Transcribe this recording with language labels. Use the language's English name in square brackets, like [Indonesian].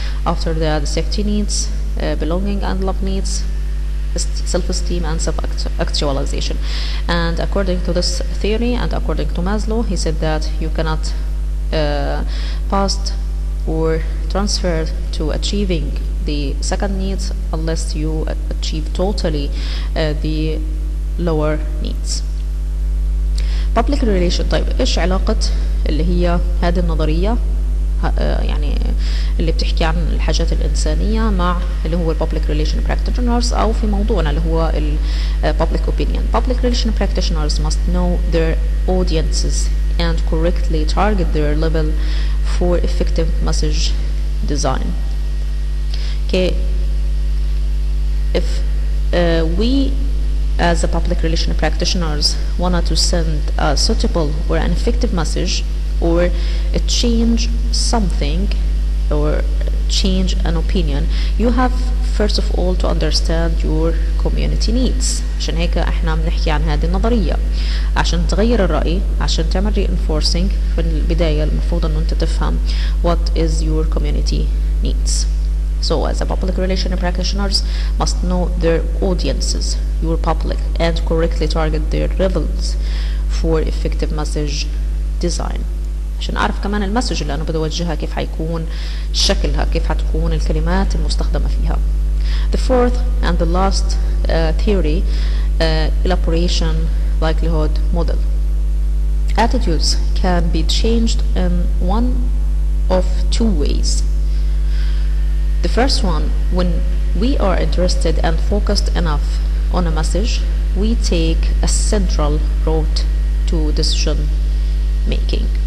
[English] After that, the safety needs, belonging and love needs, self-esteem and self-actualization. And according to this theory and according to Maslow, he said that you cannot passed or transferred to achieving the second needs unless you achieve totally the lower needs. public relation. [Arabic] طيب ايش علاقة اللي هي هذه النظرية يعني اللي بتحكي عن الحاجات الإنسانية مع اللي هو public relation practitioners أو في موضوعنا اللي هو public opinion. [English] Public relation practitioners must know their audiences and correctly target their level for effective message design. Okay, if we as a public relation practitioners wanted to send a suitable or an effective message or change something or change an opinion, you have first of all to understand your community needs. [Arabic] عشان هيك احنا بنحكي عن هذه النظرية. عشان تغير الرأي، عشان تعمل reinforcing في البداية المفروض انه انت تفهم [English] what is your community needs. So as a public relation practitioners must know their audiences, your public, and correctly target their levels for effective message design. [Arabic] عشان أعرف كمان المسج اللي أنا بدي أوجهها كيف حيكون شكلها، كيف حتكون الكلمات المستخدمة فيها. [English] The fourth and the last theory, elaboration likelihood model. Attitudes can be changed in one of two ways. The first one, when we are interested and focused enough on a message, we take a central route to decision making.